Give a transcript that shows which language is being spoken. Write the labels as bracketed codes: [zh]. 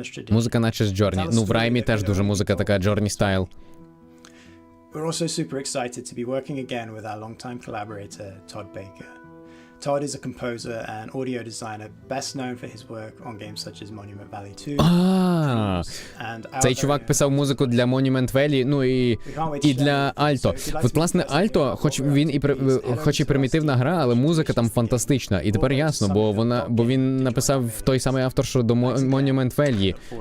[uk] Музика наче з Джорні. Ну, в раймі теж дуже музика така Джорні стайл. [en] We're also super excited to be working again with our longtime collaborator, Todd Baker. Todd is a composer and audio designer best known for his work on games such as Monument Valley 2. [uk] Цей чувак писав музику для Monument Valley, ну і для Альто. От, власне, Альто, хоч і примітивна гра, але музика там фантастична. І тепер ясно, бо він написав той самий автор, що до Monument Valley.